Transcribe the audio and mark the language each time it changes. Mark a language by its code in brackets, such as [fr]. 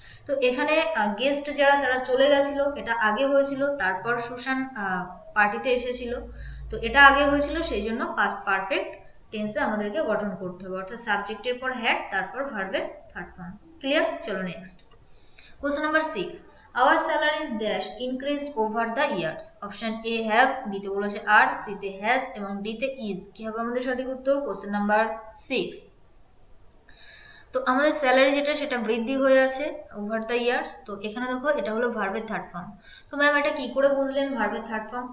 [bn] তো এখানে গেস্ট যারা তারা চলে গেছিল, এটা আগে হয়েছিল, তারপর সুশান পার্টিতে এসেছিল, তো এটা আগে হয়েছিল, সেই জন্য পাস্ট পারফেক্ট টেন্সে আমাদেরকে গঠন করতে হবে, অর্থাৎ সাবজেক্টের পর হ্যাড, তারপর ভার্বের থার্ড ফর্ম। ক্লিয়ার? চলো next. Question number 6. [en] Our salaries dash increased over the years. [bn] Option A have, বিতে বলেছে আর, সিতে হ্যাজ এবং ডিতে ইজ। কি হবে আমাদের সঠিক উত্তর? Question number 6। তো আমাদের স্যালারি যেটা সেটা বৃদ্ধি হয়ে আছে [en] Over the years. [bn] তো এখানে দেখো এটা হলো ভার্বের থার্ড ফর্ম। তো ম্যাম এটা কি করে বুঝলেন ভার্বের থার্ড ফর্ম?